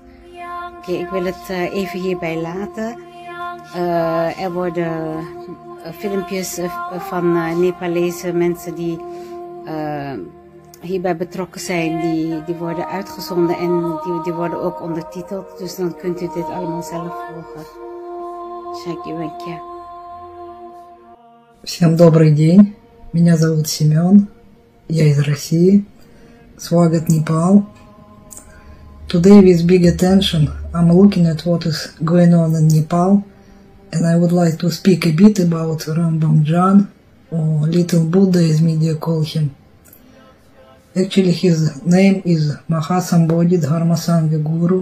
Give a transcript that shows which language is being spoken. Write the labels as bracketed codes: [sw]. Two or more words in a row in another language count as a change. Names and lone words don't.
[nl] Oké, ik wil het even hierbij laten. Er worden filmpjes van Nepalese mensen die hierbij betrokken zijn, die worden uitgezonden en die worden ook ondertiteld. Dus dan kunt u dit allemaal zelf volgen. Шагиваньке. [ru] Всем добрый день. Меня зовут Семен. Я из России. Swagat, Nepal. [en] Today with big attention I'm looking at what is going on in Nepal, and I would like to speak a bit about Rambamjan, or Little Buddha as media call him. Actually his name is Mahasambodhi Dharmasanga Guru.